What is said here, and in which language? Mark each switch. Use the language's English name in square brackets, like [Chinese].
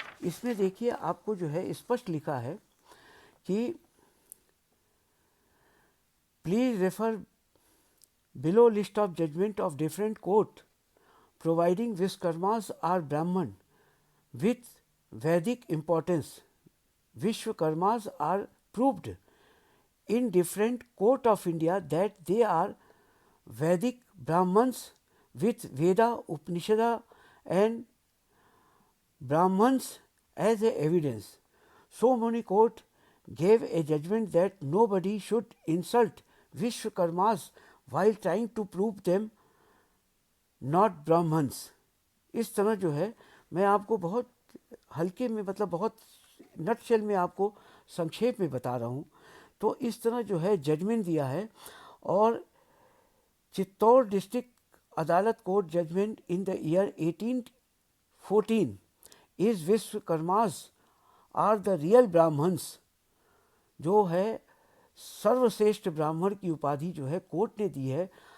[Hindi] इसमें देखिए आपको जो है स्पष्ट लिखा है कि [English] Please refer below list of judgment of different court providing Vishwakarmas are Brahmin with Vedic importance. Vishwakarmas are proved in different court of India that they are Vedic Brahmans with Veda, Upanishada and Brahmans as a evidence. So many court gave a judgment that nobody should insult Vishwakarmas while trying to prove them not Brahmans. [Hindi] इस तरह जो है मैं आपको बहुत हल्के में, मतलब बहुत नटशेल में आपको संक्षेप में बता रहा हूँ। तो इस तरह जो है जजमेंट दिया है, और चित्तौड़ डिस्ट्रिक्ट अदालत court [English] judgment in the year 1814 is Vishwakarmas are the real Brahmins, [Hindi] जो है सर्वश्रेष्ठ ब्राह्मण की उपाधि जो है कोर्ट ने दी है।